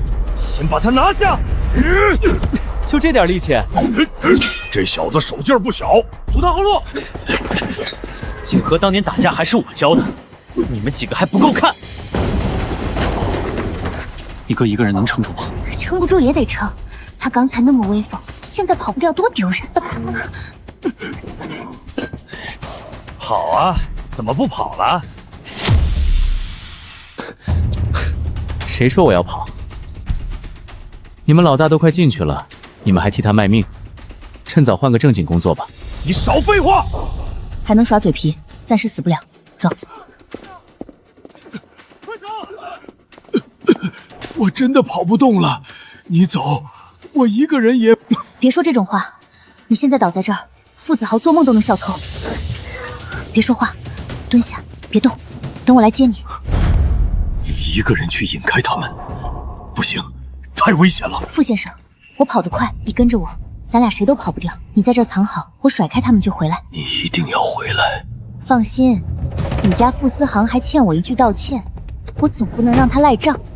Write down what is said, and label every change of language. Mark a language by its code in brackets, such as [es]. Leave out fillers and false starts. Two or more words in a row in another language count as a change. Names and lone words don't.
[zh] 先把他拿下！就這點力氣？這小子手勁不小，阻他後路！景和當年打架還是我教的，你們幾個還不夠看。一哥一個人能撐住嗎？撐不住也得撐，他剛才那麼威風，現在跑不掉多丟人。跑啊，怎麼不跑了？谁說我要跑？你們老大都快进去了，你们還替他賣命，趁早換個正經工作吧。你少廢話！還能耍嘴皮，暫時死不了。走。我真的跑不動了，你走，我一個人也…… 別說這種話，你現在倒在這兒，傅子豪做夢都能笑透。別說話，蹲下，別動，等我來接你。一個人去引開他們，不行，太危險了。傅先生，我跑得快，你跟着我，咱倆誰都跑不掉。你在這兒藏好，我甩開他們就回來。你一定要回來。放心，你家傅思航還欠我一句道歉，我總不能讓他賴賬。